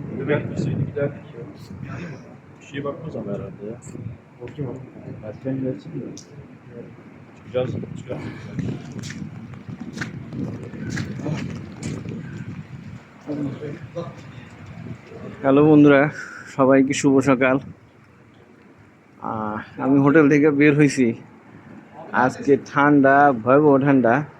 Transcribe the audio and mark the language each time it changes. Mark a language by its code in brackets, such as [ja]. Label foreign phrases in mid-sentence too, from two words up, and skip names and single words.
[tr] gelmeseydi giderdik ya. Bir şeye bakmaz ama herhalde ya. Bakayım ama. Erken gelsin de. Çıkacağız. Çıkacağız. [bn] হ্যালো বন্ধুরা, সবাইকে শুভ সকাল। আমি হোটেল থেকে বের হয়েছি। আজকে ঠান্ডা, ভয়াবহ ঠান্ডা।